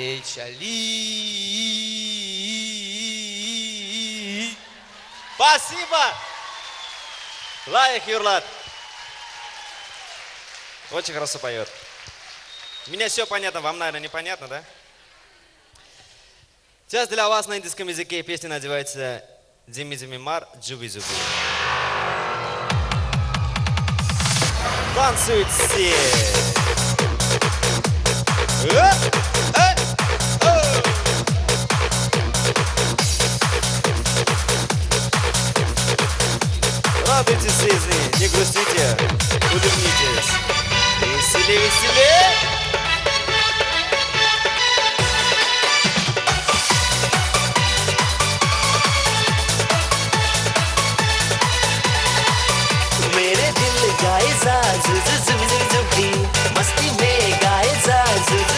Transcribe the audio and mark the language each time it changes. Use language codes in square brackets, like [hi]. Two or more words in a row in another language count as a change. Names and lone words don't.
[ru] Спасибо! Лайк, Юрлат. Очень хорошо поет. Мне все понятно, вам, наверное, непонятно, да? Сейчас для вас на индийском языке песня называется «Дзими дзими мар, джуби джуби». Танцуют все! Радуйтесь жизни, не грустите, улыбнитесь. Веселее, веселее! [hi] मेरे दिल गाए जा जुबी जुबी जुबी मस्ती में गाए जा जुबी